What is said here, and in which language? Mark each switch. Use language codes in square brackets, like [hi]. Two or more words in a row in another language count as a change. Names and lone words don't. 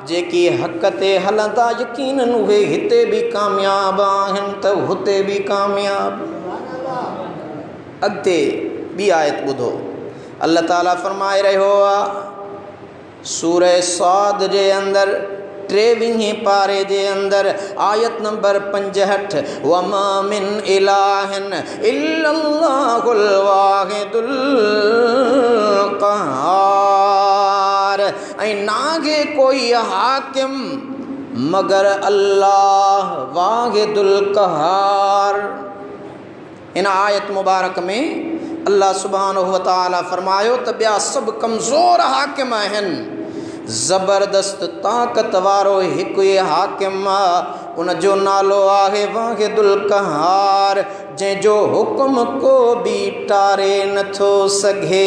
[sd] जेकी हक़ ते हलंदा यकीनन उहे हिते बि कामयाब आहिनि त हुते बि कामयाब। अॻिते ॿी आयत ॿुधो, अल्लाह ताला फरमाए रहियो आहे सूरह साद जे अंदरि 23 पारे जे अंदरि आयत नंबर 65, [ar] وما من إله إلا الله الواحد القهار, [sd] ऐं नागे कोई हाकिम मगर अल्लाह [ar] الواحد القهار. [sd] इन आयत मुबारक में अल्लाह [ar] سبحانه وتعالى [sd] फरमायो त ॿिया सभु कमज़ोर हाकिम आहिनि, ज़बरदस्त ताक़त वारो हिकु ई हाकिम आहे, उन जो नालो आहे [ar] الواحد القهار, [sd] जंहिंजो हुकुम को बि टारे नथो सघे।